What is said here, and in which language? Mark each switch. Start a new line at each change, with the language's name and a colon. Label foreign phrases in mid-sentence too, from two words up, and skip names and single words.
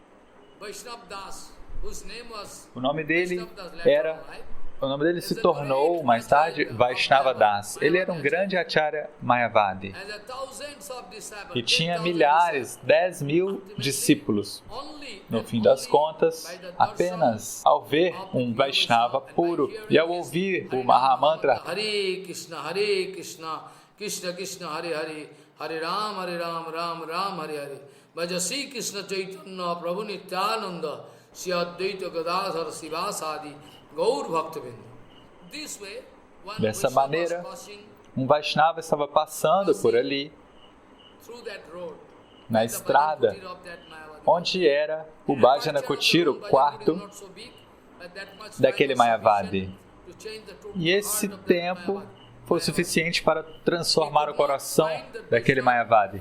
Portuguese: O nome dele se tornou, mais tarde, Vaishnava Das. Ele era um grande Acharya Mayavadi e tinha milhares, 10.000 discípulos. No fim das contas, apenas ao ver um Vaishnava puro e ao ouvir o Mahamantra
Sanskrit: हरे कृष्ण कृष्ण कृष्ण हरे हरे हरे राम राम राम हरे हरे,
Bangla: ভজসি কৃষ্ণ চৈতন্য প্রভু নিত্যানন্দ শ্রী অদ্বৈত গদাধর শিবসাদি গৌর ভক্তবিন্দ.
Portuguese: Dessa maneira, um Vaishnava estava passando por ali, na estrada, onde era o Bhajana Kutir, o quarto daquele Mayavadi. E esse tempo foi suficiente para transformar o coração daquele Mayavadi.